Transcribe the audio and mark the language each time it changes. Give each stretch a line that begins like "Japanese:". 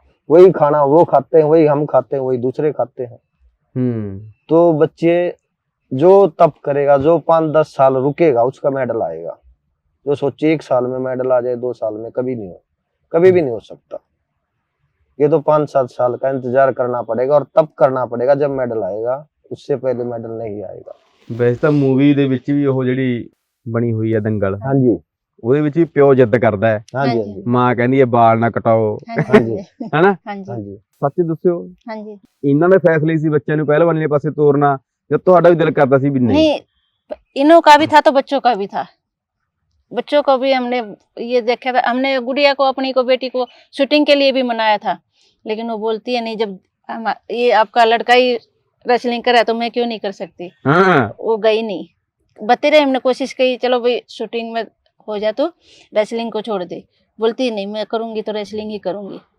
Hindi: वही खाना वो खाते हैं, वही हम खाते हैं, वही दूसरे खाते हैं। तो बच्चे जो तप करेगा, जो 5-10 साल रुकेगा, उसका मेडल आएगा। जो सोचे 1 साल में मेडल आ जाए, 2 साल में, कभी नहीं हो, कभी भी नहीं हो सकता। ये तो 5-7 साल का इंतजार करना पड़ेगा और तब करना पड़ेगा, जब मेडल आएगा, उससे पहले मेडल नहीं आएगा।
Punjabi: ਵੈਸੇ ਤਾਂ ਮੂਵੀ ਦੇ ਵਿੱਚ ਵੀ ਉਹ ਜਿਹੜੀ ਬਣੀ ਹੋਈ ਹੈ ਦੰਗਲ, हाँ जी, ਉਹਦੇ ਵਿੱਚ ਵੀ ਪਿਓ ਜਿੱਦ ਕਰਦਾ ਹੈ, हाँ जी, हाँ हाँ जी, जी, ਮਾਂ ਕਹਿੰਦੀ ਹੈ ਬਾਲ ਨਾ ਕਟਾਓ, हाँ जी, ਹੈਨਾ। हाँ हाँ जी, जी। ਸੱਚ ਦੱਸਿਓ, हाँ जी। ਇਹਨਾਂ ਦੇ ਫੈਸਲੇ ਸੀ ਬੱਚਿਆਂ ਨੂੰ ਪਹਿਲਵਾਨੀ ਦੇ ਪਾਸੇ ਤੋਰਨਾ, ਜਾਂ ਤੁਹਾਡਾ ਵੀ ਦਿਲ ਕਰਦਾ ਸੀ ਵੀ नहीं?
Hindi: नहीं, इनों का भी था तो बच्चों का भी था। बच्चों को भी हमने ये देखा था, हमने गुड़िया को, अपनी को, बेटी को शूटिंग के लिए भी मनाया था, लेकिन वो बोलती है नहीं, जब ये आपका लड़का ही रेसलिंग कर रहा है तो मैं क्यों नहीं कर सकती। हाँ वो गई नहीं, बते रहे, हमने कोशिश की, चलो भाई शूटिंग में हो जा तो रेसलिंग को छोड़ दे, बोलती नहीं मैं करूंगी तो रेसलिंग ही करूंगी।